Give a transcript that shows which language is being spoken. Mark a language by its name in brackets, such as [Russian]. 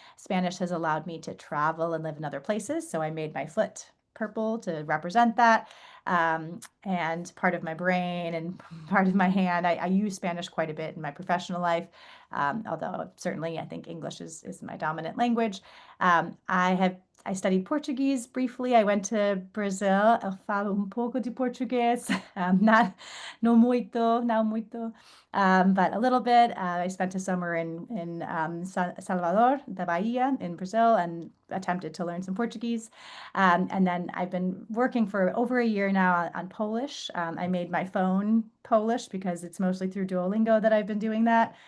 [English] Spanish has allowed me to travel and live in other places, so I made my foot purple to represent that. And part of my brain and part of my hand, I use Spanish quite a bit in my professional life. Although certainly I think English is my dominant language. I studied Portuguese briefly. I went to Brazil. [Portuguese] Eu falo pouco de português, não muito, [English] but a little bit. I spent a summer in Salvador, the Bahia in Brazil, and attempted to learn some Portuguese. And then I've been working for over a year now on Polish. I made my phone Polish because it's mostly through Duolingo that I've been doing that.